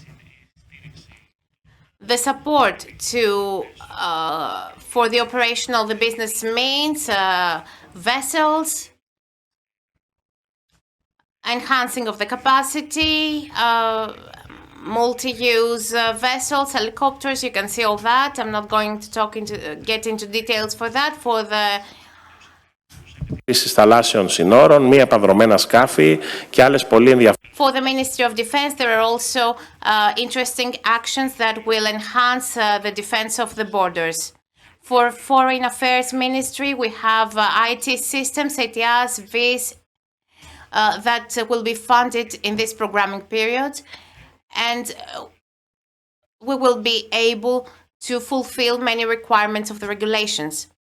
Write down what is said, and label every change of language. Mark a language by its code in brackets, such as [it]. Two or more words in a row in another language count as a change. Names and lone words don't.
[en] The support to for the operation of the business means, vessels, enhancing of the capacity, multi-use vessels, helicopters. You can see all that. I'm not going to get into details for that. For the [el] θαλάσσιων συνόρων, μη επανδρομένα σκάφη και άλλες πολύ ενδιαφέρουσες. [en] For the Ministry of Defense, there are also interesting actions that will enhance the defense of the borders. For Foreign Affairs Ministry, we have IT systems, ETIAS, VIS, that will be funded in this programming period, and we will be able to fulfill many requirements of the regulations.